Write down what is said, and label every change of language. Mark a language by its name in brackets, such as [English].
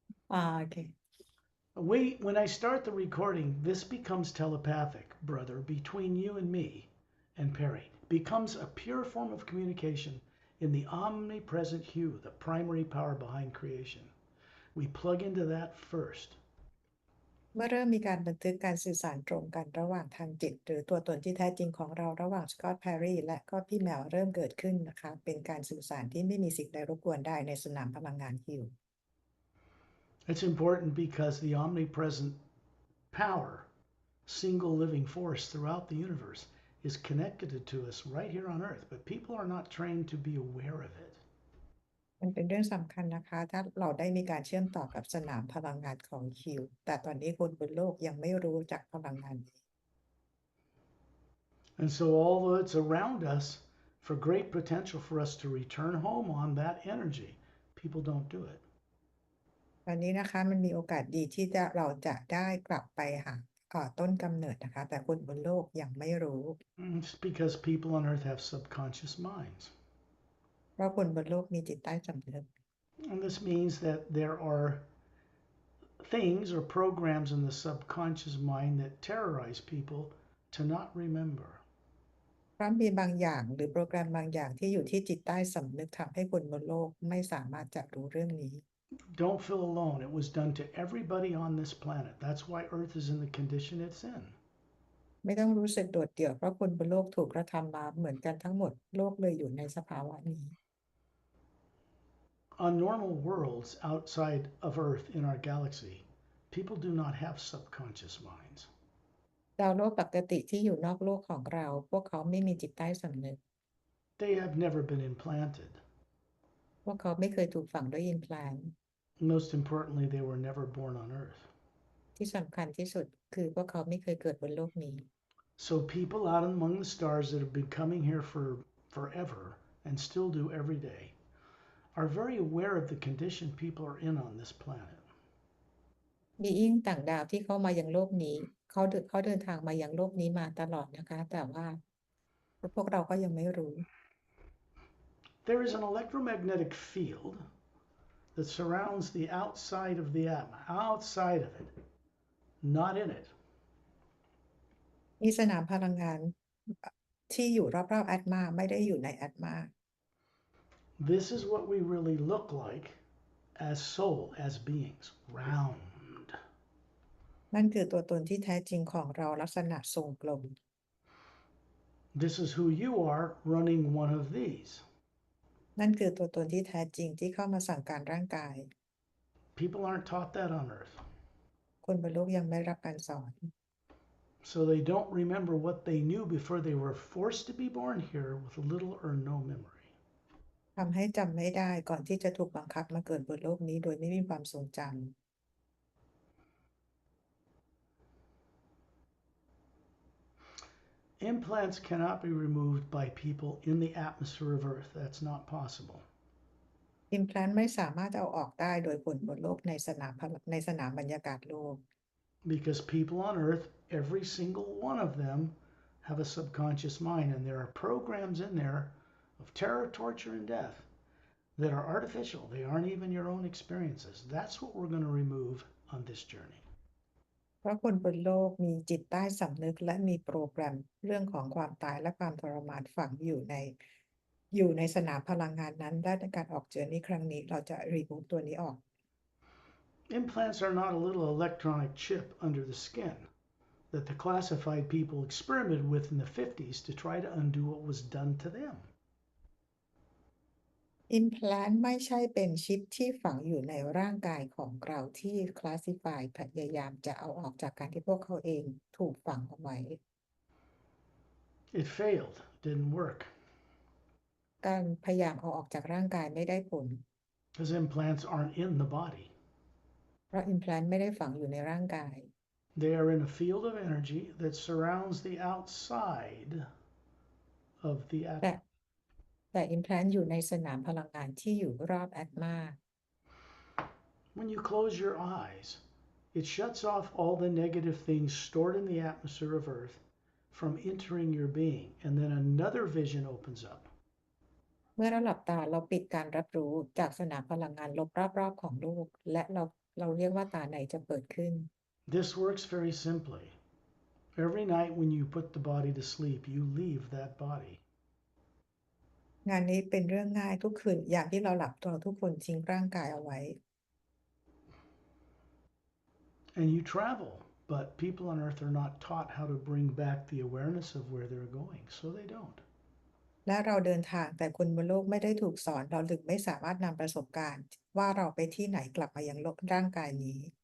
[Thai] โอเค [English] When I start the recording, this becomes telepathic, brother, between you and me and Pari. Becomes a pure form of communication in the omnipresent hue, the primary power behind creation. We plug into that first. [Thai] เมื่อเริ่มมีการบันทึกการสื่อสารตรงกันระหว่างทางจิตหรือตัวตนที่แท้จริงของเราระหว่างสกอตต์แพรรี่และก็พี่แมวเริ่มเกิดขึ้นนะคะเป็นการสื่อสารที่ไม่มีสิ่งใดรบกวนได้ในสนามพลังงานฮิว [English] It's important because the omnipresent power, single living force throughout the universe, is connected to us right here on Earth, but people are not trained to be aware of it. [Thai] มันเป็นเรื่องสำคัญนะคะถ้าเราได้มีการเชื่อมต่อกับสนามพลังงานของฮิวแต่ตอนนี้คนบนโลกยังไม่รู้จักพลังงานนี้ [English] And so, although it's around us for great potential for us to return home on that energy, people don't do it. [Thai] ตอนนี้นะคะมันมีโอกาสดีที่เราจะได้กลับไปหาต้นกำเนิดนะคะแต่คนบนโลกยังไม่รู้ [English] It's because people on Earth have subconscious minds. [Thai] เพราะคนบนโลกมีจิตใต้สำนึก [English] And this means that there are things or programs in the subconscious mind that terrorize people to not remember. [Thai] เพราะมีบางอย่างหรือโปรแกรมบางอย่างที่อยู่ที่จิตใต้สำนึกทำให้คนบนโลกไม่สามารถจะรู้เรื่องนี้ [English] Don't feel alone. It was done to everybody on this planet. That's why Earth is in the condition it's in. [Thai] ไม่ต้องรู้สึกโดดเดี่ยวเพราะคนบนโลกถูกกระทำมาเหมือนกันทั้งหมดโลกเลยอยู่ในสภาวะนี้ [English] On normal worlds outside of Earth in our galaxy, people do not have subconscious minds. [Thai] ดาวโลกปกติที่อยู่นอกโลกของเราพวกเขาไม่มีจิตใต้สำนึก [English] They have never been implanted. [Thai] พวกเขาไม่เคยถูกฝังด้วย implant [English] Most importantly, they were never born on Earth. [Thai] ที่สำคัญที่สุดคือพวกเขาไม่เคยเกิดบนโลกนี้ [English] So people out among the stars that have been coming here for forever and still do every day are very aware of the condition people are in on this planet. [Thai] being ต่างดาวที่เข้ามายังโลกนี้เขาเดินทางมายังโลกนี้มาตลอดนะคะแต่ว่าพวกเราก็ยังไม่รู้ [English] There is an electromagnetic field that surrounds the outside of the Atma, outside of it, not in it. [Thai] มีสนามพลังงานที่อยู่รอบๆ Atma ไม่ได้อยู่ใน Atma. [English] This is what we really look like as soul, as beings, round. [Thai] นั่นคือตัวตนที่แท้จริงของเราลักษณะทรงกลม [English] This is who you are running one of these. [Thai] นั่นคือตัวตนที่แท้จริงที่เข้ามาสั่งการร่างกาย [English] People aren't taught that on Earth. [Thai] คนบนโลกยังไม่รับการสอน [English] So they don't remember what they knew before they were forced to be born here with little or no memory. [Thai] ทำให้จำไม่ได้ก่อนที่จะถูกบังคับมาเกิดบนโลกนี้โดยไม่มีความทรงจำ [English] Implants cannot be removed by people in the atmosphere of Earth. That's not possible. [Thai] implant ไม่สามารถเอาออกได้โดยคนบนโลกในสนามบรรยากาศโลก [English] Because people on Earth, every single one of them, have a subconscious mind, and there are programs in there of terror, torture, and death that are artificial. They aren't even your own experiences. That's what we're going to remove on this journey. [Thai] เพราะคนบนโลกมีจิตใต้สำนึกและมีโปรแกรมเรื่องของความตายและความทรมานฝังอยู่ในสนามพลังงานนั้นและในการออกเจอนี้ครั้งนี้เราจะ remove ตัวนี้ออก [English] Implants are not a little electronic chip under the skin that the classified people experimented with in the 50s to try to undo what was done to them. [Thai] implant ไม่ใช่เป็นชิปที่ฝังอยู่ในร่างกายของเราที่ classify พยายามจะเอาออกจากการที่พวกเขาเองถูกฝังเอาไว้ [English] It failed, didn't work. [Thai] การพยายามเอาออกจากร่างกายไม่ได้ผล [English] Because implants aren't in the body. [Thai] เพราะ implant ไม่ได้ฝังอยู่ในร่างกาย [English] They are in a field of energy that surrounds the outside of the [Thai] แต่ [English] Atma. [Thai] แต่ implant อยู่ในสนามพลังงานที่อยู่รอบ Atma [English] When you close your eyes, it shuts off all the negative things stored in the atmosphere of Earth from entering your being, and then another vision opens up. [Thai] เมื่อเราหลับตาเราปิดการรับรู้จากสนามพลังงานลบรอบๆของโลกและเราเรียกว่าตาในจะเปิดขึ้น [English] This works very simply. Every night when you put the body to sleep, you leave that body. [Thai] งานนี้เป็นเรื่องง่ายทุกคืนอย่างที่เราหลับตัวทุกคนทิ้งร่างกายเอาไว้ [English] And you travel, but people on Earth are not taught how to bring back the awareness of where they're going, so they don't. [Thai] และเราเดินทางแต่คนบนโลกไม่ได้ถูกสอนเราถึงไม่สามารถนำประสบการณ์ว่าเราไปที่ไหนกลับมายังโลกร่างกายนี้